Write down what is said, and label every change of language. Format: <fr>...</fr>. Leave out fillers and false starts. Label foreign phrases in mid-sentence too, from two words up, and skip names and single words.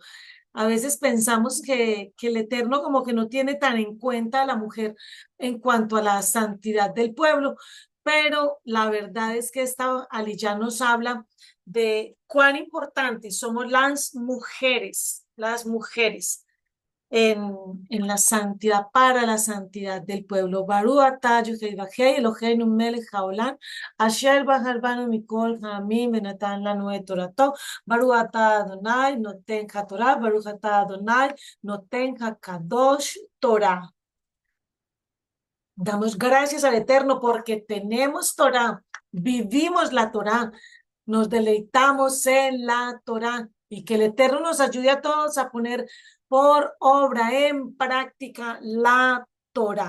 <es>A veces pensamos que el Eterno como que no tiene tan en cuenta a la mujer en cuanto a la santidad del pueblo, pero la verdad es que esta aliyá nos habla de cuán importantes somos las mujeres en, en la santidad, para la santidad del pueblo.</es> <he>ברוך אתה יודהי וחי אלהינו מלך העולם אשר בחר בנו מכל העמים ונתן לנו את תורתו. ברוך אתה אדני נותן התורה ברוך אתה אדני נותן הקדוש תורה.</he> <es>Damos gracias al Eterno porque tenemos Torah, vivimos la Torah, nos deleitamos en la Torah y que el Eterno nos ayude a todos a poner por obra, en práctica, la Torah.</es>